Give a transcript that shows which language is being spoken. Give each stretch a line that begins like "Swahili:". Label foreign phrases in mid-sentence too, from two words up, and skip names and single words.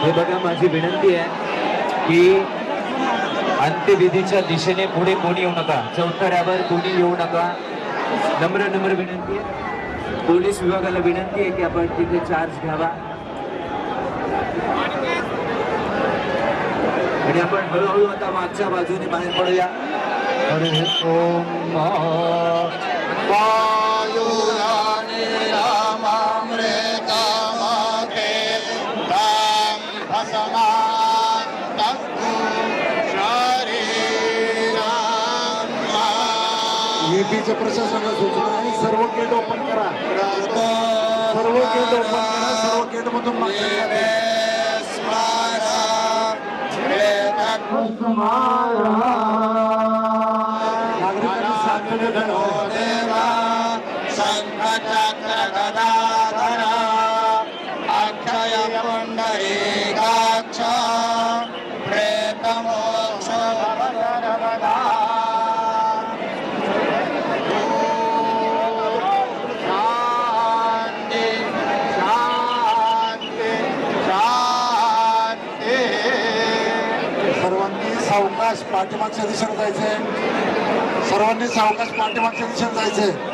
Marathi: हे बघा, माझी विनंती आहे की अंत्यविधीच्या दिशेने पुढे कोणी येऊ नका, चौथऱ्यावर कोणी येऊ नका. नम्र विनंती आहे. पोलीस विभागाला विनंती आहे की आपण तिथे चार्ज घ्यावा आणि आपण हळूहळू आता मागच्या बाजूने बाहेर पडूया.
Sanskrit: वायुराणे रामामृतमते तां भस्मान्तस्तु शरीरं
Marathi: EPचं प्रशासनाला सूचना आहे, सर्व
English: gate open
Marathi: करा, सर्व
English: gate open
Marathi: करा, सर्व गेट मधून नागरिकांनी सांगितलं
Sanskrit: देवा शंखचक्र गदाधर अक्षय पुंडरीकाक्ष प्रेतमोक्ष वरदा शांती शांती शांती.
Marathi: सर्वांनी सावकाश पाठीमागच्या दिशेने जायचंय, सर्वांनी सावकाश पाठीमागच्या दिशेने जायचंय.